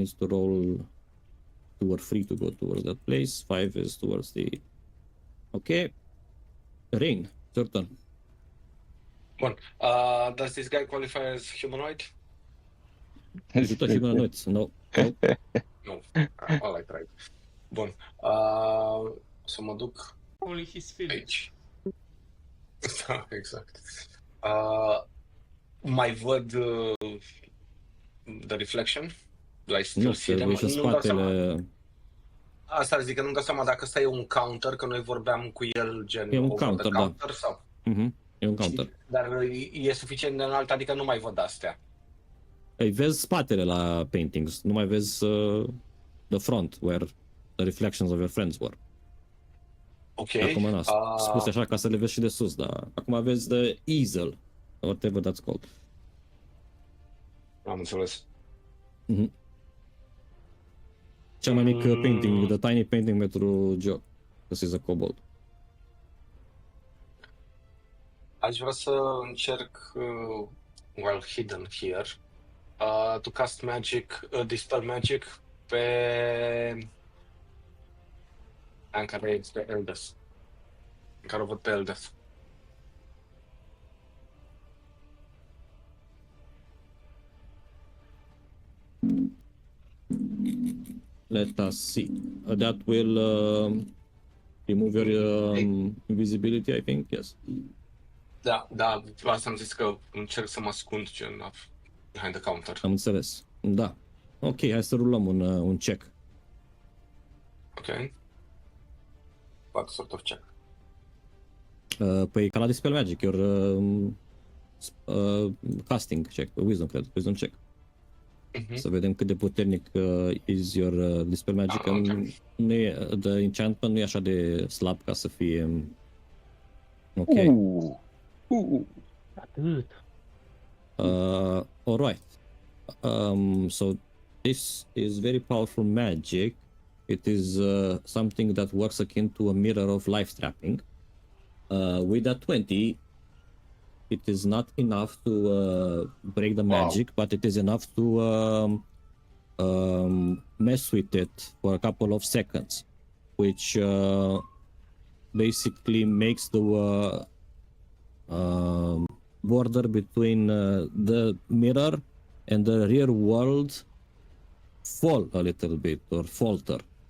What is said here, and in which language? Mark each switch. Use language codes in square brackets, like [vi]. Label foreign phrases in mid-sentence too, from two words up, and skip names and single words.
[en] Is to roll 2 or 3 to go towards that place. 5 is towards the. Okay. Rain, your turn. [ro] Bun. [en] Does this guy qualify as humanoid? Did you touch humanoids? No. Nu. Alright, right. [ro] Bun. Să mă duc [en] Only his feelings. [ro] aici. Da, exact. Mai văd [en] the reflection? Do I still [ro] Nu, [en] see [ro] că [en] them? [ro] ești în Nu-mi dau seama. spatele. Asta zic că nu-mi dau seama dacă ăsta e un counter, că noi vorbeam cu el gen E un [en] over [ro] counter, [en] the [ro] da. counter sau... E un counter. Dar e suficient de înalt, adică nu mai văd astea. Îi vezi spatele la paintings, nu mai vezi [en] the front, where the reflections of your friends were. [ro] Ok. Acum n-a spus așa ca să le vezi și de sus, dar acum vezi [en] the easel, whatever that's called. [ro] Am înțeles. Cel mai mic painting, [en] the tiny painting [ro] pentru Joe. [en] This is a kobold. [ro] Aș vrea să încerc, [en] while hidden here, to cast magic, dispel magic [ro] pe... în care este Eldest. În care o văd pe Eldest. [en] Let us see. That will remove your invisibility, I think, yes. [ro] Da, asta am zis că încerc să mă ascund gen [en] behind the counter. [ro] Am înțeles. Da. Ok, hai să rulăm un check. [en] Ok. What sort of check? [ro] Păi ca la Dispel Magic, [en] your casting check, wisdom, [ro] cred, [en] wisdom check. [ro] Să vedem cât de puternic [en] is your Dispel Magic. Okay. [ro] Nu e, [en] the enchantment [ro] nu e așa de slab ca să fie ok. Atât. [en] Alright. So this is very powerful magic. It is something that works akin to a mirror of life trapping. With that 20, it is not enough to break the magic, but it is enough to mess with it for a couple of seconds, which basically makes the border between the mirror and the real world fall a little bit or falter.